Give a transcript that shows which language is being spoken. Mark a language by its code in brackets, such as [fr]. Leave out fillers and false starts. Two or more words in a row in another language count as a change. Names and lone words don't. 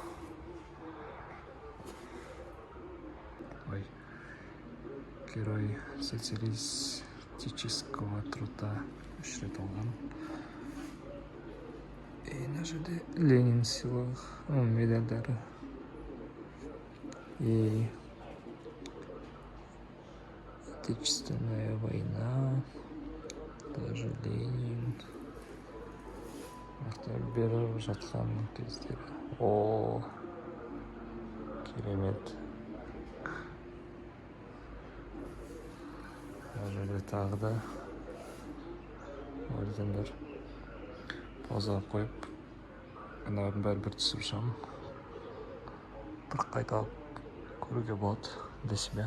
[ru] Ой. Герой социалистического труда 3 [kk] рет алған. На жерде Ленин сыйлығы, медальдары. [ru] И Отечественная война, даже Ленин. [kk] Беріп жатқан кездері. О, керемет. На жерде тағы да ордендер. Паузаға қойып, аналардың бәрі түсіп шығамын. Бір қайта алып көруге болады [ru] для себя.